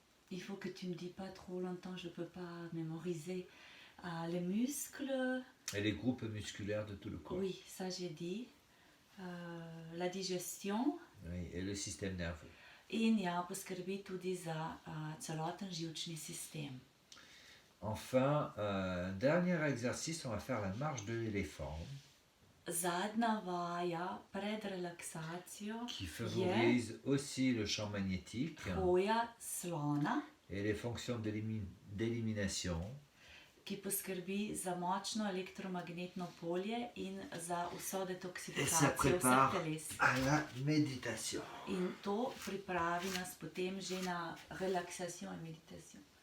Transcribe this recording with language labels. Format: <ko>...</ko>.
<fr>Il faut que tu me dis pas trop longtemps, je peux pas mémoriser les muscles. Et les groupes musculaires de tout le corps. Oui, ça j'ai dit. La digestion. Oui, et le système nerveux.</fr> <sl>In ja, poskrbi tudi za celoten živčni sistem.</sl> <fr>Enfin, dernier exercice, on va faire la marche de l'éléphant.</fr> <sl>Zadnja vaja pred relaksacijo</sl> <fr>Qui favorise aussi le champ magnétique</fr> <sl>hoja slona,</sl> <fr>et les fonctions d'élimination.</fr> <sl>ki poskrbi za močno elektromagnetno polje in za vso detoksifikacijo vseh teles.</sl> <fr>À la méditation.</fr> <sl>In to pripravi nas potem že na relaksacijo in meditacijo.</sl>